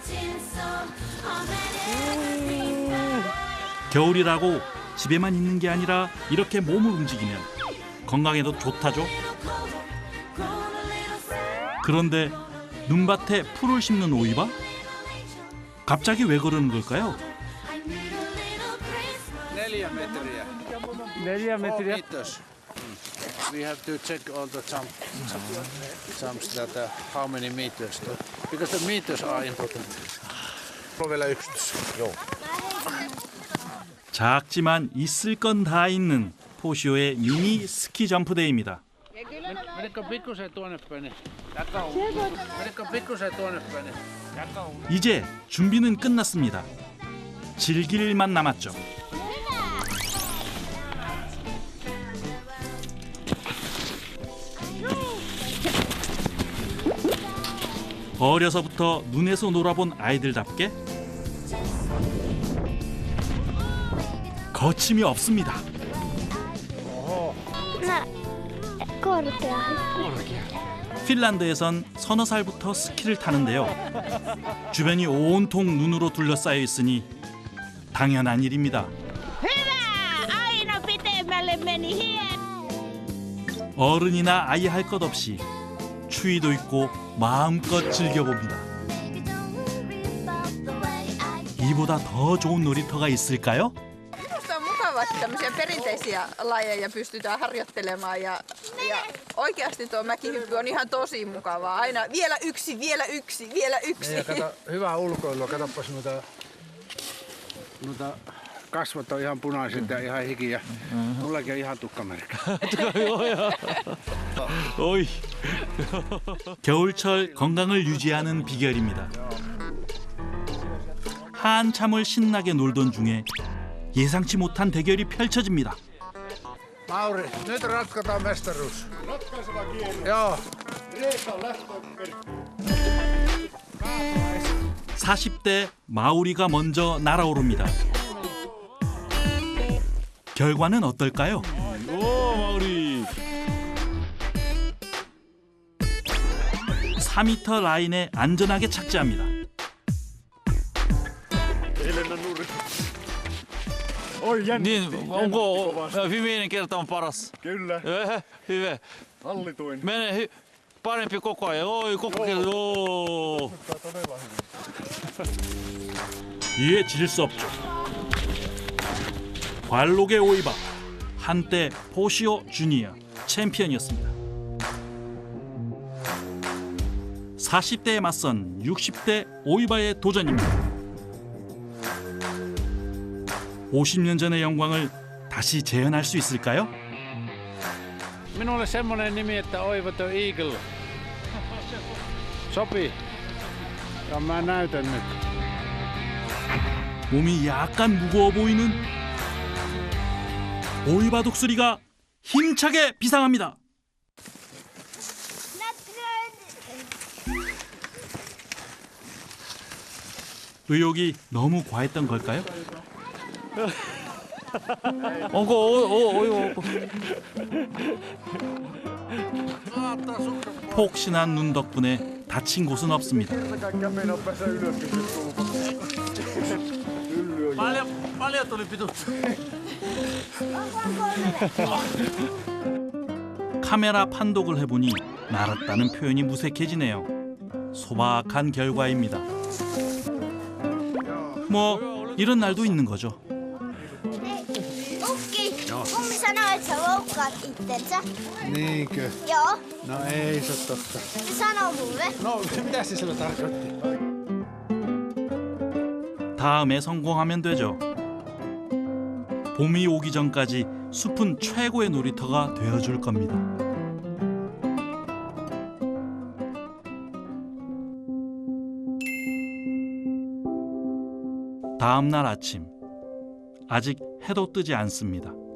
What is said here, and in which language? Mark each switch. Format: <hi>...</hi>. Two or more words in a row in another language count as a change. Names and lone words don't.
<ko>겨울이라고 집에만 있는 게 아니라 이렇게 몸을 움직이면 건강에도 좋다죠. 그런데 눈밭에 풀을 심는 오이바? 갑자기 왜 그러는 걸까요?</ko> <fi>4 metriä. 4 metriä. Kiitos.</fi> <en>We have to check all the jumps that how many meters. Because the meters are important.</en> <fi>On vielä 11. Joo.</fi> <ko>작지만 있을 건 다 있는 포시오의 미니 스키 점프대회입니다.</ko> <fi>Menikö pikkusen tuonne päin? Menikö pikkusen tuonne päin?</fi> <ko>이제 준비는 끝났습니다. 즐길 일만 남았죠. 어려서부터 눈에서 놀아본 아이들답게 거침이 없습니다.</ko> <fi>korkea.</fi> <ko>핀란드에선 서너 살부터 스키를 타는데요. 주변이 온통 눈으로 둘러싸여 있으니 당연한 일입니다.</ko> <fi>Hyvä! Aina pitemmälle meni hien.</fi> <ko>어른이나 아이 할 것 없이 추위도 있고 마음껏 즐겨봅니다. 이보다 더 좋은 놀이터가 있을까요?</ko> <fi>Minusta on mukavaa, että tämmöisiä perinteisiä lajeja pystytään harjoittelemaan ja oikeasti tuo mäkihyppy on ihan tosi mukavaa. Aina vielä yksi. Ja kato, hyvää ulkoilua. Katoppas noita kasvot on ihan punaiset ja ihan hiki ja mullakin on ihan tukkamerkki.</fi> <ko>어이. 겨울철 건강을 유지하는 비결입니다. 한참을 신나게 놀던 중에 예상치 못한 대결이 펼쳐집니다.</ko> <fi>Mauri, nyt ratkotaan mestaruus. Ratkaiseva kierros. Joo.</fi> <ko>40대 마우리가 먼저 날아오릅니다. 결과는 어떨까요? 오 마우리. 4m 라인에 안전하게 착지합니다.</ko> <fi>Niin, onko viimeinen kerta on paras? Kyllä, Hyvä. hallituin. Mene parempi koko ajan. Oi, koko kerta. Joo.</fi> <ko>이에 질 수 없죠. 관록의 오이바, 한때 포시오 주니어 챔피언이었습니다. 40대에 맞선 60대 오이바의 도전입니다. 50년 전의 영광을 다시 재현할 수 있을까요?</ko> <fi>Minulle semmonen nimi, että Oiva the Eagle. Sopii. Ja mä näytän nyt.</fi> <ko>몸이 약간 무거워 보이는 오이바 독수리가 힘차게 비상합니다. 의욕이 너무 과했던 걸까요? 폭신한 눈 덕분에 다친 곳은 없습니다. Paljon tuli pituutta. 카메라 판독을 해보니 날았다는 표현이 무색해지네요. 소박한 결과입니다. 뭐 이런 날도 있는 거죠.</ko> <fi>Ukki, kummi sanoi, että sä loukkaat itsensä. Niinkö? Joo, No ei se ole totta. se sanoo mulle. No mitä se sillä tarkoitti?</fi> <ko>다음에 성공하면 되죠. 봄이 오기 전까지 숲은 최고의 놀이터가 되어줄 겁니다. 다음 날 아침, 아직 해도 뜨지 않습니다.</ko>